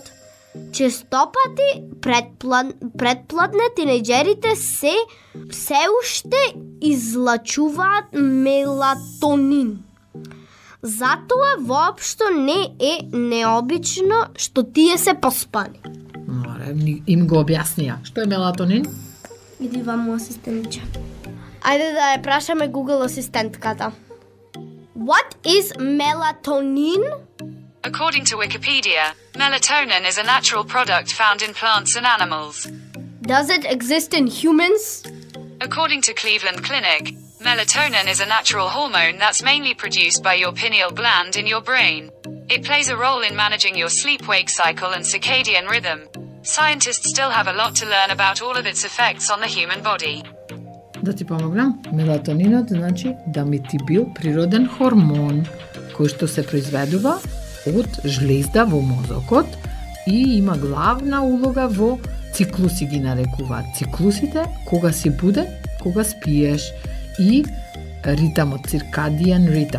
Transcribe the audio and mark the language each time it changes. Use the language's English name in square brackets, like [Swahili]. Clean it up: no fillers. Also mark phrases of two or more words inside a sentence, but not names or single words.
[Macedonian] Честопати предпладне тинејџерите се уште излачуваат мелатонин. Затоа воопшто не е необично што тие се поспани. Море, им го објаснија. Што е мелатонин? Иди ваму, асистенче. Ајде да ја прашаме Google асистентката. [English] What is melatonin? According to Wikipedia, melatonin is a natural product found in plants and animals. Does it exist in humans? According to Cleveland Clinic, melatonin is a natural hormone that's mainly produced by your pineal gland in your brain. It plays a role in managing your sleep-wake cycle and circadian rhythm. Scientists still have a lot to learn about all of its effects on the human body. [Macedonian] Да ти помогнам? Мелатонинот значи да ми ти бил природен хормон кој што се произведува од жлезда во мозокот и има главна улога во циклуси ги нарекуваат. Циклусите кога си буден, кога спиеш и ритамот, циркадиен ритам.